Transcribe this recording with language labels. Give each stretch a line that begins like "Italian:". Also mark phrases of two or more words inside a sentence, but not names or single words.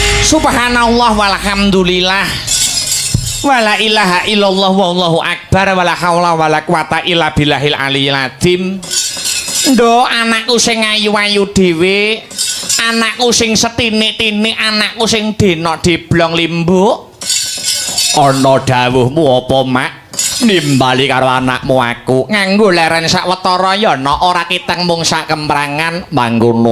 Arabic: سبحان الله والحمد لله ولا إله إلا الله والله أكبر ولا حول ولا قوة إلا بالله العلي العظيم.
Javanese: Ndo anakku sing ayu-ayu dhewe, anakku sing setinik-tinik, anakku sing denok diblong limbuk. Ana dawuhmu apa, Mak? Nimbali karo anakmu aku nganggo leren sawetara ya ana ora kiteng mung sak kemprangan mangkono.